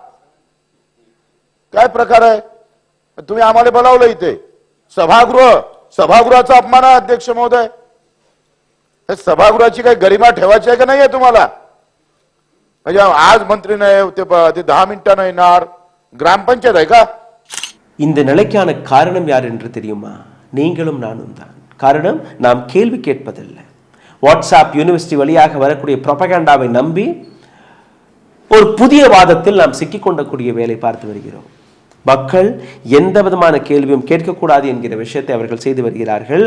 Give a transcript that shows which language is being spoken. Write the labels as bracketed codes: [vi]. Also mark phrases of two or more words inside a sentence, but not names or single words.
[mr] काय प्रकार आहे? तुम्ही आम्हाला बोलावलं इथे सभागृहाचा अपमान आहे अध्यक्ष महोदय. सभागृहाची काही गरिमा ठेवायची आहे का नाहीये तुम्हाला? म्हणजे आज मंत्री नाही ते 10 मिनिटांना येणार, ग्रामपंचायत आहे का? [ta] இந்த நிலைக்கான காரணம் யார் என்று தெரியுமா? நீங்களும் நானும் தான். காரணம், நாம் கேள்வி கேட்பதில்லை. வாட்ஸ்அப் யூனிவர்சிட்டி வழியாக வரக்கூடிய ப்ரொபகேண்டாவை நம்பி ஒரு புதிய வாதத்தில் நாம் சிக்கிக்கொண்டக்கூடிய வேலை பார்த்து வருகிறோம். மக்கள் எந்த விதமான கேள்வியும் கேட்கக்கூடாது என்கிற விஷயத்தை அவர்கள் செய்து வருகிறார்கள்.